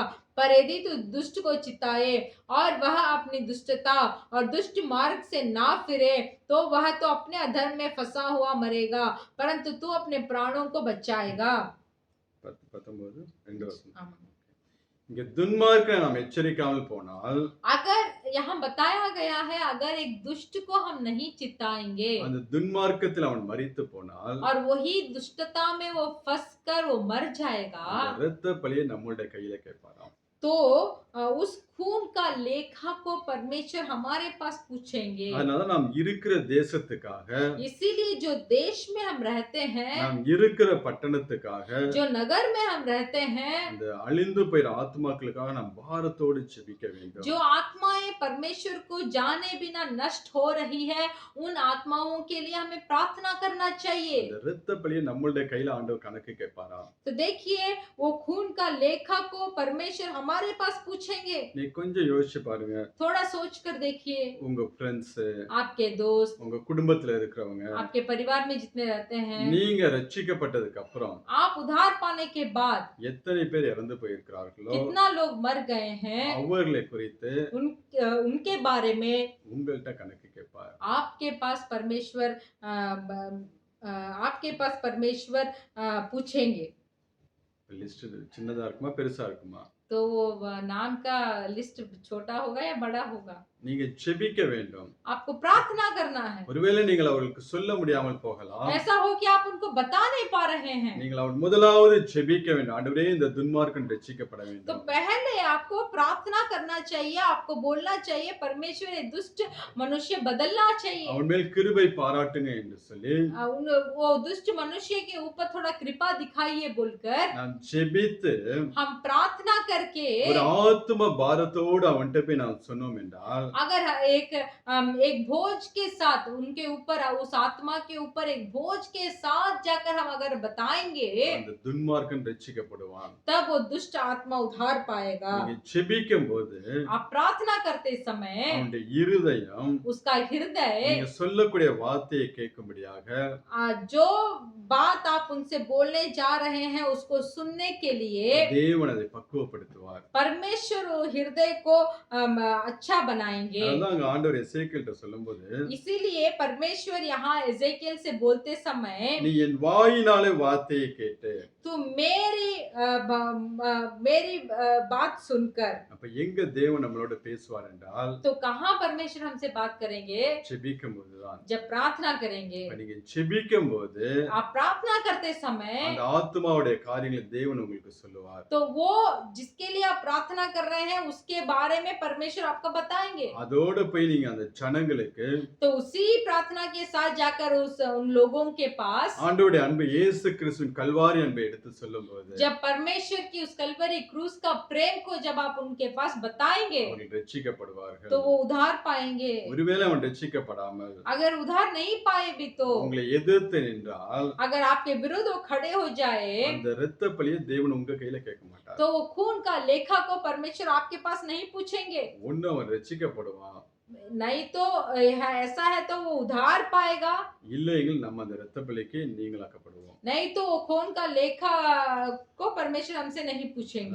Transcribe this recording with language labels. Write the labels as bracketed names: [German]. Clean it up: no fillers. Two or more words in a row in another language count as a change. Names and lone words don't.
[Hindi] पर यदि तू दुष्ट को चिताए और वह अपनी दुष्टता और दुष्ट मार्ग से ना फिरे, तो वह तो अपने अधर्म में फंसा हुआ मरेगा, परंतु तू अपने प्राणों को बचाएगा। [Tamil] 19 2 வசனம். இங்க துன்மார்க்கனை நாம் எச்சரிக்காமல் போனால் [Hindi] अगर यहाँ बताया गया है, अगर एक दुष्ट को हम नहीं चिताएंगे [Tamil] அந்த துன்மார்க்கத்தில் அவன் மரித்து போனால் [Hindi] और वही दुष्टता में वो फंस कर वो मर जाएगा, [Tamil] அந்த இரத்த பழியை நம்மளுடைய கையில கேட்பாராம். [Hindi] तो उस खून का लेखा को परमेश्वर हमारे पास पूछेंगे। [Tamil] அதனால நாம் இருக்கிற தேசத்துக்காக, [Hindi] इसीलिए जो देश में हम रहते हैं, [Tamil] நாம் இருக்கிற பட்டணத்துக்காக, [Hindi] जो नगर में हम रहते हैं, [Tamil] அந்த அழிந்து போயிற ஆத்மாக்களுக்காக நாம் பாரத்தோடு ஜெபிக்க வேண்டும். [Hindi] जो आत्माएं परमेश्वर को जाने बिना नष्ट हो रही है, उन आत्माओं के लिए हमें प्रार्थना करना चाहिए। [Tamil] அந்த இரத்த பழியை நம்மளுடைய கையில ஆண்டவர் கணக்கு கேட்பாராம். [Hindi] तो देखिए, वो खून का लेखा को परमेश्वर हमारे पास पूछेंगे। [Tamil] நீ கொஞ்சம் யோசிச்சு பாருங்க. [Hindi] थोड़ा सोच कर देखिए, [Tamil] உங்க ஃப்ரெண்ட்ஸ், [Hindi] आपके दोस्त, [Tamil] உங்க குடும்பத்துல இருக்கிறவங்க, [Hindi] आपके परिवार में जितने रहते हैं, [Tamil] நீங்க ரட்சிக்கப்பட்டதுக்கு அப்புறம் [Hindi] आप उद्धार पाने के बाद [Tamil] எத்தனை பேர் இறந்து போயிருக்கிறார்களோ [Hindi] कितना लोग मर गए हैं, [Tamil] அவர்களை குறித்து [Hindi] उनके बारे में [Tamil] உங்கள்கிட்ட கணக்கு கேட்பார். [Hindi] आपके पास परमेश्वर पूछेंगे। [Tamil] லிஸ்ட் சின்னதா இருக்குமா பெருசா இருக்குமா? [Hindi] तो वो नाम का लिस्ट छोटा होगा या बड़ा होगा? [Tamil] நீங்க ஜெபிக்க வேண்டும். [Hindi] आपको प्रार्थना करना है। [Tamil] ஒருவேளை நீங்கள் அவர்களுக்கு சொல்ல முடியாமல் போகலாம். [Hindi] ऐसा हो कि आप उनको बता नहीं पा रहे हैं। [Tamil] நீங்கள் அவர் முதலாவது ஜெபிக்க வேண்டும். ஆண்டவரே இந்த துன்மார்க்கன் ரட்சிக்கப்பட [Hindi] तो [Tamil] வேண்டும். [Hindi] पहले आपको प्रार्थना करना चाहिए, आपको बोलना चाहिए परमेश्वर ये दुष्ट मनुष्य बदलना चाहिए। [Tamil] அவன் மேல் கிருபை பாராட்டுங்க என்று சொல்லி [Hindi] वो दुष्ट मनुष्य के ऊपर थोड़ा कृपा दिखाइए बोलकर [Tamil] நாம் ஜெபித்து [Hindi] हम प्रार्थना करके [Tamil] ஒரு ஆத்தும பாரத்தோடு அவன்கிட்ட போய் நாம் சொன்னோம் என்றால் [Hindi] अगर एक बोझ के साथ उनके ऊपर उस आत्मा के ऊपर एक बोझ के साथ जाकर हम अगर बताएंगे [Tamil] அந்த துன்மார்க்கன் ரட்சிக்கப்படுவான். [Hindi] तब वो दुष्ट आत्मा उद्धार पाएगा। [Tamil] நீங்க ஜெபிக்கும் போது [Hindi] आप प्रार्थना करते समय [Tamil] அவனுடைய இருதயம் [Hindi] उसका हृदय [Tamil] நீங்க சொல்லக்கூடிய வார்த்தையை கேட்கும்படியாக [Hindi] जो बात आप उनसे बोलने जा रहे हैं उसको सुनने के लिए [Tamil] தேவன் அதை பக்குவப்படுத்துவார். [Hindi] परमेश्वर वो हृदय को अच्छा बनाएंगे। [Tamil] அதான் அங்க ஆண்டவர் எசேக்கியேல்ட்ட சொல்லும்போது [Hindi] इसीलिए परमेश्वर यहाँ एजेकिएल से बोलते समय [Tamil] நீ என் வாயினாலே வார்த்தையை கேட்டு [Hindi] तू मेरी बात सुनकर [Tamil] அப்ப எங்க தேவன் நம்மளோட பேசுவார் என்றால் [Hindi] तो कहाँ परमेश्वर हमसे बात करेंगे? [Tamil] ஜெபிக்கும் போதுதான். [Hindi] जब प्रार्थना करेंगे। [Tamil] அப்ப நீங்க ஜெபிக்கும் போது [Hindi] आप प्रार्थना करते समय [Tamil] அந்த ஆத்துமாவுடைய காரியங்களை தேவன் உங்களுக்கு சொல்லுவார். [Hindi] तो वो जिसके लिए आप प्रार्थना कर रहे हैं उसके बारे में परमेश्वर आपको बताएंगे। [Tamil] அதோட போய் நீங்க அந்த ஜனங்களுக்கு [Hindi] तो उसी प्रार्थना के साथ जाकर उन लोगों के पास [Tamil] ஆண்டவருடைய அன்பு இயேசு கிறிஸ்துவின் கல்வாரி அன்பை எடுத்து சொல்லும்போது [Hindi] जब परमेश्वर की उस कलवरी क्रूस का प्रेम को जब आप उनके पास बताएंगे [Tamil] அவர்கள் ரட்சிக்கப்படுவார்கள். [Hindi] तो वो उद्धार पाएंगे। [Tamil] ஒருவேளை அவன் ரட்சிக்கப்படாமல் [Hindi] अगर उद्धार नहीं पाए भी तो [Tamil] உங்களை எதிர்த்து நின்றால் [Hindi] अगर आपके विरुद्ध वो खड़े हो जाए [Tamil] அந்த இரத்த பழியை தேவன் உங்க கையில கேட்க மாட்டார். [Hindi] तो वो खून का लेखा को परमेश्वर आपके पास नहीं पूछेंगे। [Tamil] ஒண்ணு அவன் ரட்சிக்கப்படுவான், [Hindi] नहीं तो ऐसा है तो वो उद्धार पाएगा, [Tamil] இல்லையெனில் நம்ம அந்த இரத்த பழிக்கு நீங்களாக்கப்படுவோம். [Hindi] नहीं तो वो खून का लेखा को परमेश्वर हमसे नहीं पूछेंगे।